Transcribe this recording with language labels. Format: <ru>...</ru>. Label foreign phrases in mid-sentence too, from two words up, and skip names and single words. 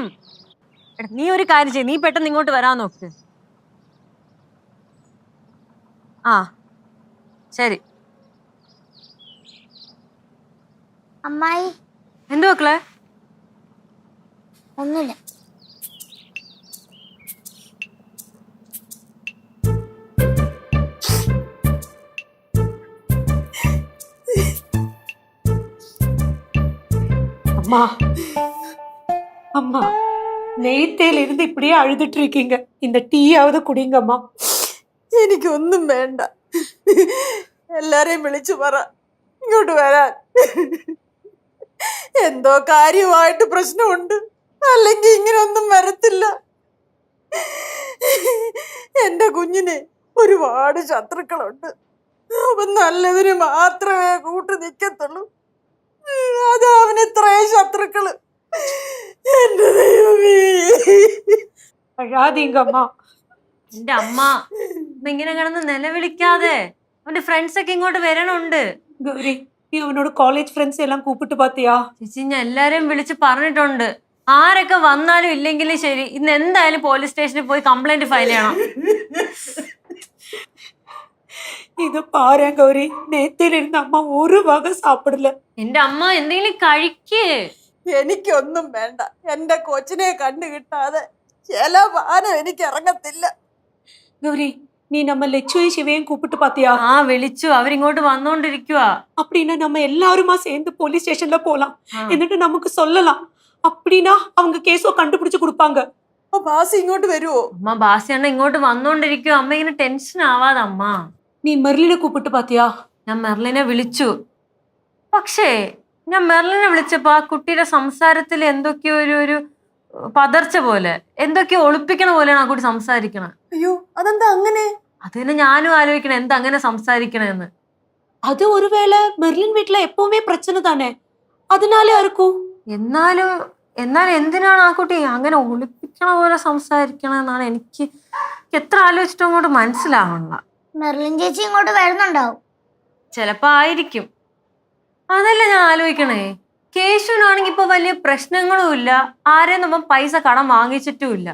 <ml>എടാ നീ ഒരു കാര്യം ചെയ്യ്, നീ പെട്ടെന്ന് ഇങ്ങോട്ട് വരാൻ നോക്ക്. ആ ശരി. അമ്മായി എന്തു മക്കളെ? ഒന്നുമില്ല.</ml> <ta>அம்மா அம்மா நேத்தையில இருந்து இப்படியே அழுதுட்டு இருக்கீங்க, இந்த டீயாவது குடிங்கம்மா.</ta> <ml>എനിക്കൊന്നും വേണ്ട, എല്ലാരെയും വിളിച്ചു പറ ഇങ്ങോട്ട് വരാൻ. എന്തോ കാര്യമായിട്ട് പ്രശ്നമുണ്ട്, അല്ലെങ്കിൽ ഇങ്ങനൊന്നും വരത്തില്ല. എന്റെ കുഞ്ഞിന് ഒരുപാട് ശത്രുക്കളുണ്ട്. അവൻ നല്ലതിന് മാത്രമേ കൂട്ടു നിൽക്കത്തുള്ളൂ. അത് അവന് ഇത്രയും ശത്രുക്കള്. എന്റെ ദൈവമേ,</ml> <ta>அழாதீங்கம்மா.</ta> <ml>എന്റെ അമ്മ ഇങ്ങനെ കിടന്ന് നിലവിളിക്കാതെ, അവന്റെ ഫ്രണ്ട്സ് ഒക്കെ ഇങ്ങോട്ട് വരണുണ്ട്.</ml> <ta>கௌரி, நீ அவனோட</ta> <en>college friends</en> <ta>எல்லாம் கூப்பிட்டு பாத்தியா?</ta> <ml>ചേച്ചി ഞാൻ എല്ലാരെയും വിളിച്ച് പറഞ്ഞിട്ടുണ്ട്. ആരൊക്കെ വന്നാലും ഇല്ലെങ്കിലും ശരി, ഇന്ന് എന്തായാലും</ml> <en>police stationil</en> <ml>പോയി</ml> <en>complaint file</en> <ml>ചെയ്യണം.</ml> <ta>இது பாரா கௌரி, நேரத்திலிருந்து அம்மா ஒரு வக சாப்பிடல்ல.</ta> <ml>എന്റെ അമ്മ എന്തെങ്കിലും കഴിക്കേ. എനിക്കൊന്നും വേണ്ട, എന്റെ കൊച്ചിനെ കണ്ടു കിട്ടാതെ ചില വാനം എനിക്ക് ഇറങ്ങത്തില്ല.</ml> <ta>கௌரி, நீ நம்ம லட்சுவையும் சிவையும் கூப்பிட்டு பாத்தியா?</ta> <ml>ആ വിളിച്ചു, അവരിങ്ങോട്ട് വന്നോണ്ടിരിക്കുക.</ml> <ta>அப்படின்னா நம்ம எல்லாருமா சேர்ந்து</ta> <en>police stationla</en> <ta>போலாம்,</ta> <ml>എന്നിട്ട് നമുക്ക് சொல்லலாம்.</ml> <ta>அப்படின்னா அவங்க கேஸோ கண்டுபிடிச்சு கொடுப்பாங்க.</ta> <ml>അപ്പൊ ബാസി ഇങ്ങോട്ട് വരുവോ? അമ്മ ബാസിയണ്ണ ഇങ്ങോട്ട് വന്നോണ്ടിരിക്കുക. അമ്മ ഇങ്ങനെ ടെൻഷൻ ആവാതെ അമ്മ.</ml> <ta>நீ மெர்லினை கூப்பிட்டு பாத்தியா?</ta> <ml>ഞാൻ മെർലിനെ വിളിച്ചു. പക്ഷേ ഞാൻ മെർലിനെ വിളിച്ചപ്പോ ആ കുട്ടിയുടെ സംസാരത്തിൽ എന്തൊക്കെയോ ഒരു പതർച്ച പോലെ, എന്തൊക്കെയോ ഒളിപ്പിക്കണ പോലെയാണ് ആ കുട്ടി സംസാരിക്കണത്. അയ്യോ, അതെന്താ അങ്ങനെ? അത് തന്നെ ഞാനും ആലോചിക്കണം, എന്താ അങ്ങനെ സംസാരിക്കണെന്ന്.</ml> <ta>அது ஒருவேளை மெர்லின் வீட்ல எப்பவுமே பிரச்சனை தானே, அதனாலே இருக்கும்.</ta> <ml>എന്നാൽ എന്തിനാണ് ആ കുട്ടി അങ്ങനെ ഒളിപ്പിക്കണ പോലെ സംസാരിക്കണെന്നാണ് എനിക്ക് എത്ര ആലോചിച്ചിട്ടും അങ്ങോട്ട് മനസ്സിലാവണില്ല. മെർലിൻ ചേച്ചി ഇങ്ങോട്ട് വരുന്നുണ്ടാവും. ചിലപ്പോ ആയിരിക്കും. അതല്ല ഞാൻ ആലോചിക്കണേ, കേശുവിനാണെങ്കിൽ ഇപ്പൊ വലിയ പ്രശ്നങ്ങളും ഇല്ല, ആരെയും നമ്മൾ പൈസ കടം വാങ്ങിച്ചിട്ടും ഇല്ല.</ml>